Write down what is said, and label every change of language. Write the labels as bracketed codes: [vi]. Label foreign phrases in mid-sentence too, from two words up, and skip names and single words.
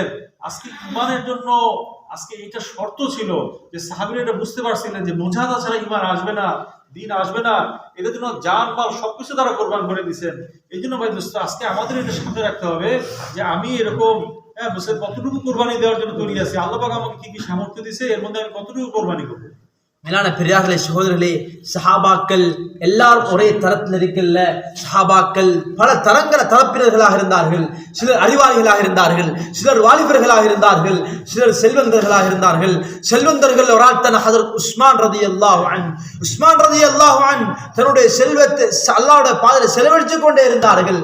[bn] আজকে ইমানের জন্য আজকে এটা শর্ত ছিল যে সাহাবীরা এটা বুঝতে পারছিলেন যে মুজাহাদা ছাড়া ইমান আসবে না, দিন আসবে না। এটার জন্য জান মাল সবকিছু তারা কোরবান করে দিচ্ছেন। এই জন্য ভাই দোস্ত, আজকে আমাদের এটা সামনে রাখতে হবে যে আমি এরকম কতটুকু কোরবানি দেওয়ার জন্য তৈরি আছি, আল্লাহ পাক আমাকে কি কি সামর্থ্য দিয়েছে, এর মধ্যে আমি কতটুকু কোরবানি করবো। [ta] மேலான பெரியார்களே, சகோதரர்களே, சஹாபாக்கள் எல்லாரும் ஒரே தரத்தில் இருக்கல்ல. சஹாபாக்கள் பல தரப்பினர்களாக இருந்தார்கள். சிலர் அறிவாளிகளாக இருந்தார்கள், சிலர் வாலிபர்களாக இருந்தார்கள், சிலர் செல்வந்தர்களாக இருந்தார்கள். செல்வந்தர்கள் ஒரு ஆள் தன் ஹஜ்ரத் உஸ்மான் [ar] رضي الله عنه, [ta] உஸ்மான் [ar] رضي الله عنه [ta] தன்னுடைய செல்வத்தை அல்லாஹ்வுடைய பாதையில் செலவழித்து கொண்டே இருந்தார்கள்.